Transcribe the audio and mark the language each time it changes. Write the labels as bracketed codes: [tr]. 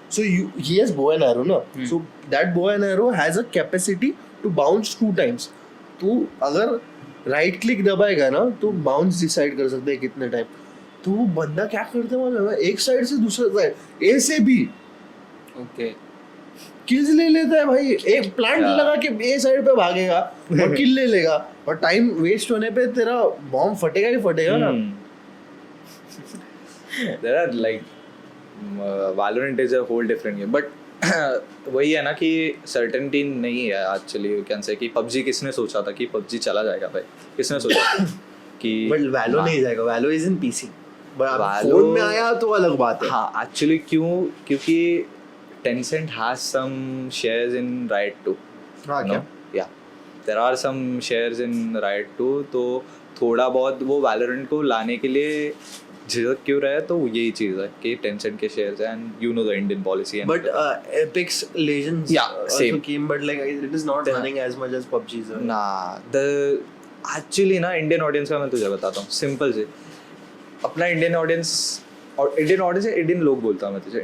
[en] So he has bow and arrow ना. So that bow and arrow has a capacity to bounce 2 times. [hi] तू अगर right click दबाएगा ना तो bounce decide कर सकते हैं कितने टाइम. तो वो बंदा क्या करता है मालूम है? एक साइड से दूसरे साइड ए से बी ओके किल्स ले लेता है भाई. एक प्लांट लगा के ए साइड पे भागेगा और किल ले लेगा और टाइम वेस्ट होने पे तेरा बॉम्ब फटेगा ही फटेगा ना. [en] There are like Valorant is a whole different game, but [hi] वही है ना कि [en] certainty नहीं है actually. You can say [hi] कि PUBG किसने सोचा था कि PUBG चला जाएगा भाई? किसने सोचा था कि बट वैलो नहीं जाएगा. [en] Valo is in PC. [hi] But Valo- phone में आया तो अलग बात है. [en] हाँ actually क्योंकि Tencent has some shares in Riot 2. [hi] हाँ क्या? [en] Yeah, there are some shares in Riot 2. [hi] तो थोड़ा बहुत वो Valorant को लाने के लिए झिझक क्यों रहा है तो यही चीज़ है कि Tencent के shares हैं [en] and you know the Indian policy. But Epic's Legends Yeah, same. also came, but like it is not running as much as PUBG is. Nah, the actually [hi] ना Indian audience का मैं तुझे बताता हूँ simple से. अपना Indian audience और Indian लोग बोलता हूँ मैं तुझे.